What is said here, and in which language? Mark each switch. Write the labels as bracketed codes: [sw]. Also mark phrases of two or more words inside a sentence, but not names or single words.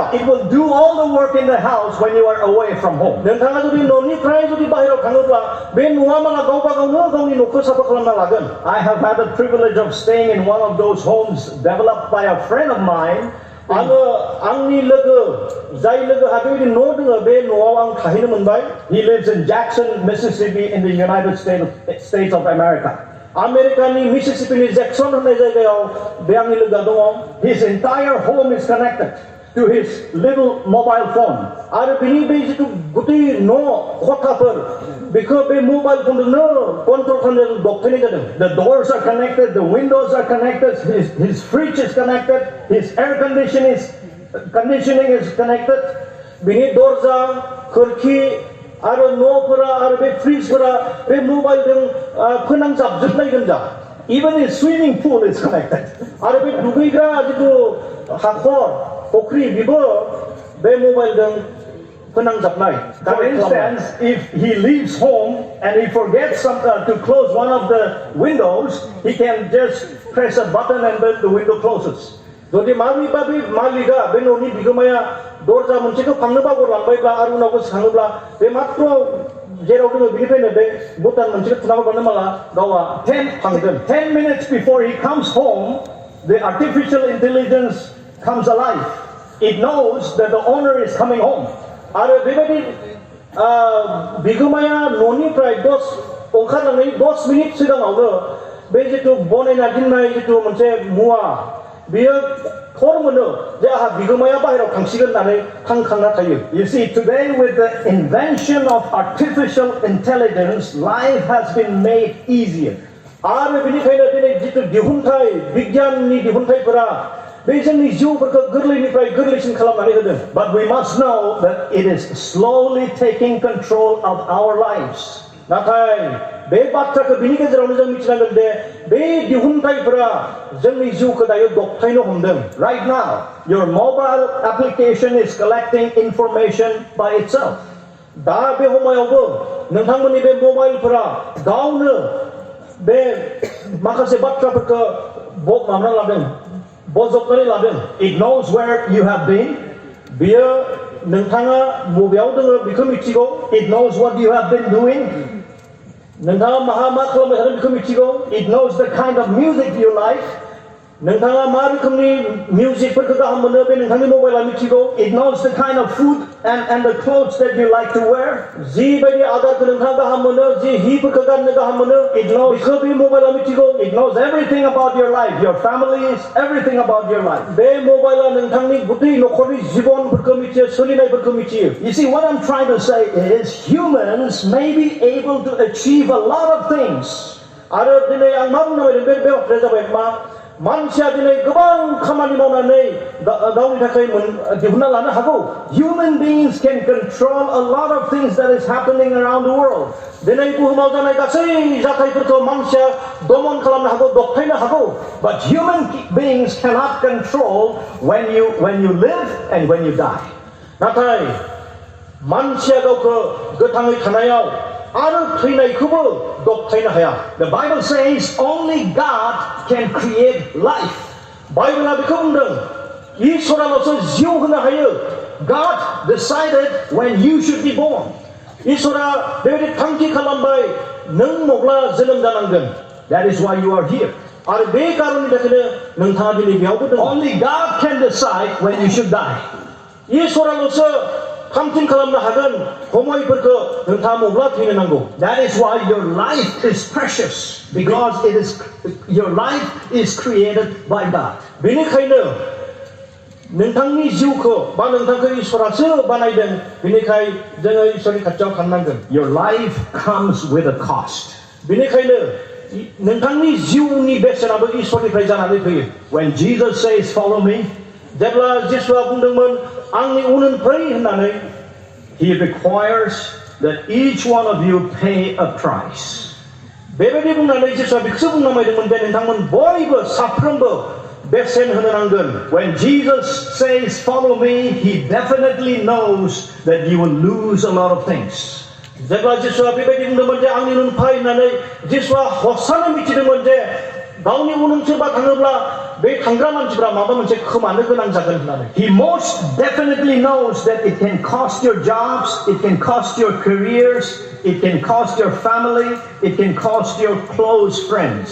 [en] It will do all the work in the house when you are away from home. [brx] नोंथाङा जुदि न'निफ्राय जुदि बाहेरायाव थाङोब्ला बे न'आ माला गावबा गावनो गावनि न'खौ साफा खालामना लागोन. [en] I have had the privilege of staying in one of those homes developed by a friend of mine. [brx] आङो आंनि लोगो जाय लोगोहा बेबायदि न' दङ बे न'आव आं थाहैनो मोनबाय. [en] He lives in Jackson, Mississippi in the United States of America. [brx] आमेरिकानि मिसिसिपिनि जैक्सन होननाय जायगायाव बे आंनि लोगोआ दङ. [en] His entire home is connected to his little mobile phone. [brx] आरो बिनि बे जितु गुटै न' खथाफोर बेखौ बे मबाइल फनजोंनो कन्ट्रल खालामनो दबथायनाय जादों. [en] The doors are connected, the windows are connected, his fridge is connected, his air conditioning is connected. [brx] बिनि दरजा खोरखि आरो न'फोरा आरो बे फ्रिजफोरा बे मबाइलजों फोनांजाबजोबनाय गोजा. [en] Even his swimming pool is connected. [brx] आरो बे दुगैग्रा जितु हाखर फुख्रि बेबो बे मबाइलजों फोनांजाबनाय. [en] For instance, if he leaves home and he forgets to close one of the windows, he can just press a button and then the window closes. [brx] जुदि माबेबा बे मालिकआ बे न'नि बिगोमाया दरजा मोनसेखौ फांनो बावगारलांबायब्ला आरो उनाव गोसोखाङोब्ला बे मात्र जेराव दङ बिनिफ्रायनो बे बुटान मोनसेखौ थुना हरबानो माला गावआ फांगोन. [en] 10 minutes before he comes home, the artificial intelligence comes alive. It knows that the owner is coming home. [brx] आरो बेबायदि बिगोमाया न'निफ्राय ओंखारनानै 10 मिनिट सिगाङावनो बे जितु बनायना दोननाय जितु मोनसे मुवा बियो खर मोनो जे आहा बिगोमाया बाहेरायाव थांसिगोन होननानै थांखांना थायो. [en] You see, today with the invention of artificial intelligence, life has been made easier. [brx] आरो बेनिखायनो दिनै जितु दिहुनथाय बिगियाननि दिहुनथायफोरा बे जोंनि जिउफोरखौ गोरलैनिफ्राय गोरलैसिन खालामनानै होदों. [en] But we must know that it is slowly taking control of our lives. [brx] नाथाय बे बाथ्राखौ बिनि गेजेरावनो जों मिथिनांगोन दे बे दिहुनथाइफोरा जोंनि जिउखौ दायो दबथायनो हमदों. [en] Right now, your mobile application is collecting information by itself. [brx] दा बे समायावबो नोंथांमोननि बे मबाइलफोरा गावनो बे माखासे बाथ्राफोरखौ माबाना लादों, बजबनानै लादों. [en] It knows where you have been. [brx] बियो नोंथाङा बबेयाव दङ बेखौ मिथिगौ. [en] It knows what you have been doing. [brx] नोंथाङा मा खालामबाय थादों बेखौ मिथिगौ. [en] It knows the kind of music you like. [brx] नोंथाङा मा रोखोमनि मिउजिकफोरखौ गाहाम मोनो बे नोंथांनि मबाइला मिथिगौ. [en] It knows the kind of food and the clothes that you like to wear. [brx] जिबायदि आदारखौ नोंथाङा गाहाम मोनो, जि हिफोरखौ गाननो गाहाम मोनो, बेखौ बे मबाइला मिथिगौ. [en] It knows everything about your life, your families, everything about your life. [brx] बे मबाइला नोंथांनि गुदि नखरनि जिबनफोरखौ मिथियो, सोलिनायफोरखौ मिथियो. [en] You see, what I'm trying to say is humans may be able to achieve a lot of things. [brx] आरो दिनै आं मा बुंनो नागिरदों बे बाथ्राया जाबाय मा मानसिया दिनै गोबां खामानि मावनानै गावनि थाखाय दिहुनना लानो हागौ. [en] Human beings can control a lot of things that is happening around the world. [brx] दिनै बुहुमाव जानाय गासै जाथायफोरखौ मानसिया दमन खालामनो हागौ, दबथायनो हागौ. [en] But human beings cannot control when you live and when you die. [brx] नाथाय मानसिया गावखौ गोथाङै थानायाव आरो थैनायखौबो दबथायनो हाया. [en] The Bible says only God can create life. [brx] बाइबेला बेखौ बुंदों इसोराल'सो जिउ होनो हायो. [en] God decided when you should be born. [brx] इसोरा बेबायदि थांखि खालामबाय नों मब्ला जोनोम जानांगोन. [en] That is why you are here. [brx] आरो बे कारननि थाखायनो नोंथाङा दिनै बेयावबो दङ. [en] Only God can decide when you should die. [brx] इसोराल'सो थामथिम खालामनो हागोन समायफोरखौ नोंथाङा मब्ला थैनो नांगौ. [en] That is why your life is precious, because your life is created by God. [brx] बेनिखायनो नोंथांनि जिउखौ बा नोंथांखौ इसोरासो बानायदों. बेनिखाय जोङो इसोरनि खाथियाव थांनांगोन. [en] Your life comes with a cost. [brx] बेनिखायनो नोंथांनि जिउनि बेसेनाबो इसोरनिफ्राय जानानै फैयो. [en] When Jesus says, "Follow me," [brx] जेब्ला जिसुआ बुंदोंमोन आंनि उन उन फै होननानै, [en] He requires that each one of you pay a price. [brx] बेबायदि बुंनानै जिसुआ बेखौसो बुंनांबायदोंमोन दे नोंथांमोन बयबो साफ्रोमबो बेसेन होनो नांगोन. [en] When Jesus says, "Follow me," He definitely knows that you will lose a lot of things. [brx] जेब्ला जिसुआ बेबायदि बुंदोंमोन जे आंनि उन फै होननानै, जिसुआ हसानै मिथिदोंमोन जे गावनि उन उन सोरबा थाङोब्ला बे थांग्रा मानसिफ्रा माबा मोनसे खोमानो गोनां जागोन होननानै. [en] He most definitely knows that it can cost your jobs, it can cost your careers, it can cost your family, it can cost your close friends.